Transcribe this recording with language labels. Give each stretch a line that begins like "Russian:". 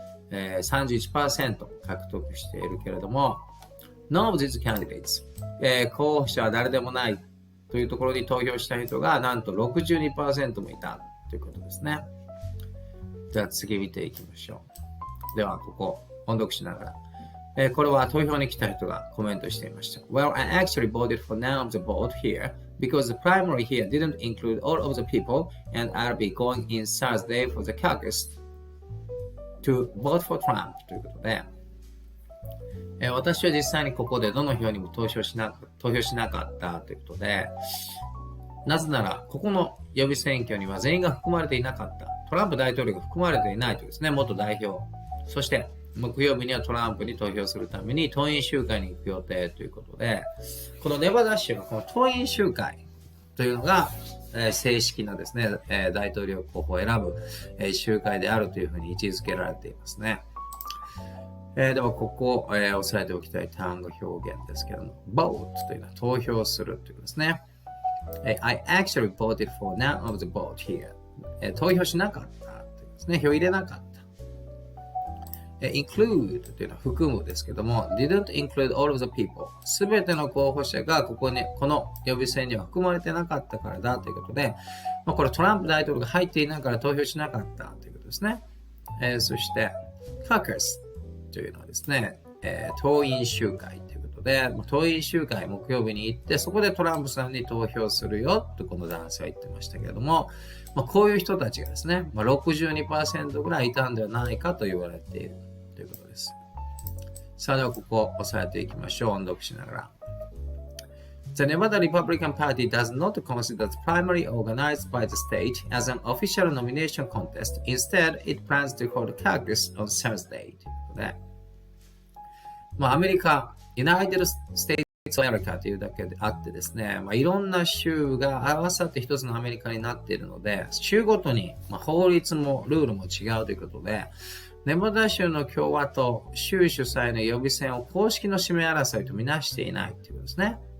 Japanese: 31% 獲得しているけれども、
English: None of these candidates、
Japanese: 候補者は誰でもないというところに投票した人がなんと 62% もいたということですね。では次見ていきましょう。ではここ音読しながら、これは投票に来た人がコメントしていました。
English: Well, I actually voted for none of the vote here because the primary here didn't include all of the people and I'll be going in Thursday for the caucus to vote for Trump
Japanese: ということで、私は実際にここでどの票にも投票しなかったということで、なぜならここの予備選挙には全員が含まれていなかった。トランプ大統領が含まれていないとですね、元代表。そして木曜日にはトランプに投票するために党員集会に行く予定ということで、このネバダ州のこの党員集会というのが、正式なですね、大統領候補を選ぶ、集会であるというふうに位置づけられていますね。ではここを、押さえておきたい単語表現ですけれども、vote というのは投票するということですね。
English: I actually voted for none of the vote here.
Japanese: 投票しなかったというですね。票入れなかった。 include というのは含むですけども、
English: didn't include all of the people.
Japanese: すべての候補者がこの予備選には含まれてなかったからだということで、これトランプ大統領が入っていないから投票しなかったということですね。そして、caucus というのはですね、党員集会ということで、党員集会木曜日に行って、そこでトランプさんに投票するよとこの男性は言ってましたけれども、こういう人たちがですね、62% ぐらいいたんではないかと言われているということです。さあ、ではここを押さえていきましょう。音読しながら。
English: The Nevada Republican Party does not consider the primary organized by the state as an official nomination contest. Instead, it plans to hold a caucus on Thursday.
Japanese: ということで、アメリカ、United States of America というだけであってですね、いろんな州が合わさって一つのアメリカになっているので、州ごとに法律もルールも違うということで、ネバダ州の共和党、州主催の予備選を公式の指名争いとみなしていないということですね。